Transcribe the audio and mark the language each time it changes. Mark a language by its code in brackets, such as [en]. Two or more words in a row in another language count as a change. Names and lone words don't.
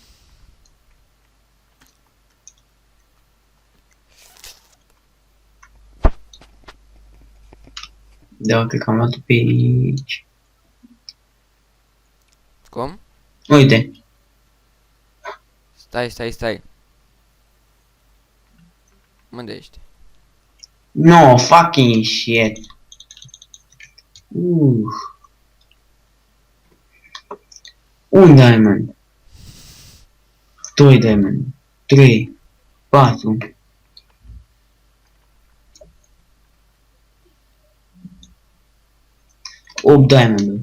[ro] Da, cred că am luat pe aici. Cum? Uite. Stai. Unde ești? [en] No, fucking shit. [ro] Un diamond. 2 diamond. 3. 4. Opt diamond.